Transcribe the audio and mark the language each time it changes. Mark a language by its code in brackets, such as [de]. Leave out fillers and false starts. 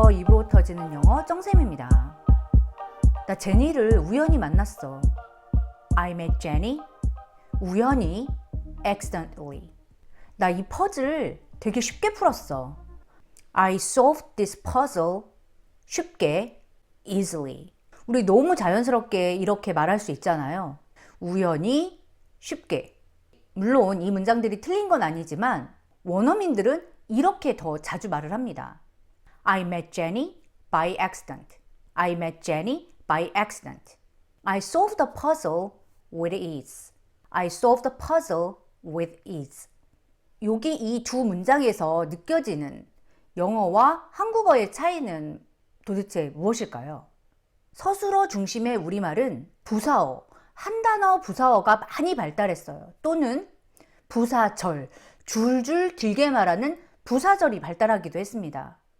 [ko] 입으로 터지는 영어 정쌤입니다. 나 제니를 우연히 만났어. [en] I met Jenny. [ko] 우연히, accidentally. 나 이 퍼즐 되게 쉽게 풀었어. [en] I solved this puzzle 쉽게, easily. [ko] 우리 너무 자연스럽게 이렇게 말할 수 있잖아요. 우연히, 쉽게. 물론 이 문장들이 틀린 건 아니지만 원어민들은 이렇게 더 자주 말을 합니다. [en] I met Jenny by accident. I met Jenny by accident. I solved the puzzle with ease. I solved the puzzle with ease. [ko] 여기 이 두 문장에서 느껴지는 영어와 한국어의 차이는 도대체 무엇일까요? 서술어 중심의 우리말은 부사어, 한 단어 부사어가 많이 발달했어요. 또는 부사절, 줄줄 길게 말하는 부사절이 발달하기도 했습니다.